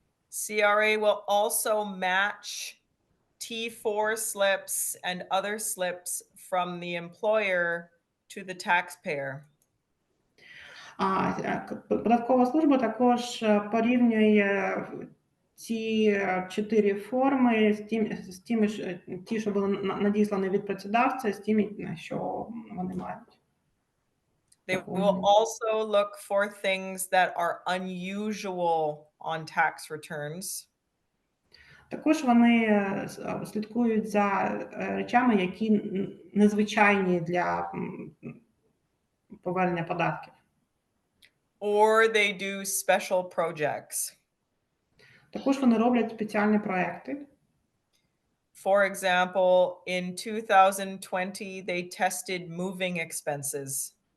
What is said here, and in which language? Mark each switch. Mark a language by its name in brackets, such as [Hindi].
[English] CRA will also match T4 slips and other slips from the employer to the taxpayer. [Ukrainian] Податкова служба також порівнює ці 4 форми з тими, ті, що були надіслані від працедавця, з тими, що вони мають. [English] They will also look for things that are unusual on tax returns. [Ukrainian] Також вони слідкують за речами, які незвичайні для повернення податків. [English] Or they do special projects. [Ukrainian] Також вони роблять спеціальні проекти. [English] For example, in 2020, they tested moving expenses.